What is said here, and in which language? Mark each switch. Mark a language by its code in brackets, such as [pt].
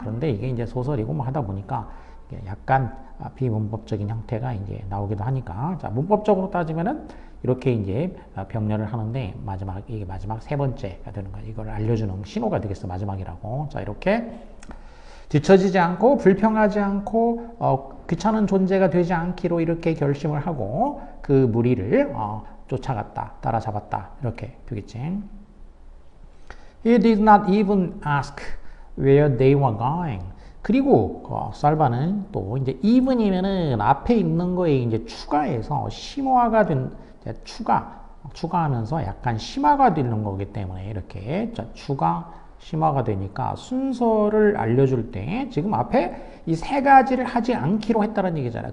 [ko] 그런데 이게 이제 소설이고 뭐 하다 보니까 약간 비문법적인 형태가 이제 나오기도 하니까, 자, 문법적으로 따지면은 이렇게 이제 병렬을 하는데 이게 마지막 세 번째가 되는 거야. 이걸 알려주는 신호가 되겠어, 마지막이라고. 자, 이렇게 뒤처지지 않고 불평하지 않고 귀찮은 존재가 되지 않기로 이렇게 결심을 하고 그 무리를 쫓아갔다, 따라잡았다 이렇게 되겠지. [en] He did not even ask where they were going. [ko] 그리고 살바는 또 이제 even이면은 앞에 있는 거에 이제 추가해서 심화가 된 추가, 추가하면서 약간 심화가 되는 거기 때문에 이렇게 자, 추가 심화가 되니까 순서를 알려줄 때 지금 앞에 이 세 가지를 하지 않기로 했다는 얘기잖아요.